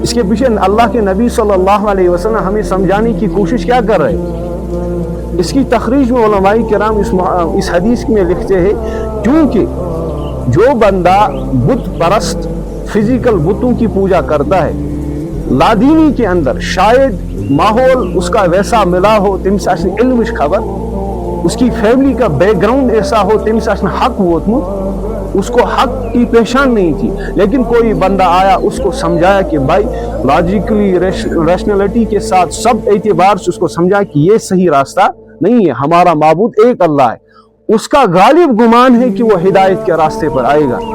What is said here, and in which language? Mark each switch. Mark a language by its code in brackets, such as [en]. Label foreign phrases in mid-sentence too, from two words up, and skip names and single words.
[ur] اس کے پیچھے اللہ کے نبی [ar] صلی اللہ علیہ وسلم [ur] ہمیں سمجھانے کی کوشش کیا کر رہے ہیں؟ اس کی تخریج میں علماء کرام اس حدیث میں لکھتے ہیں کیونکہ جو بندہ بت پرست فزیکل بتوں کی پوجا کرتا ہے لادینی کے اندر شاید ماحول اس کا ویسا ملا ہو [ks] تمس آسن علمش خبر، [ur] اس کی فیملی کا بیک گراؤنڈ ایسا ہو [ks] تمس آسن حق ووتمت، [ur] اس کو حق کی پہچان نہیں تھی، لیکن کوئی بندہ آیا اس کو سمجھایا کہ بھائی [en] logically rationality [ur] کے ساتھ سب اعتبار سے اس کو سمجھایا کہ یہ صحیح راستہ نہیں ہے، ہمارا معبود ایک اللہ ہے، اس کا غالب گمان ہے کہ وہ ہدایت کے راستے پر آئے گا۔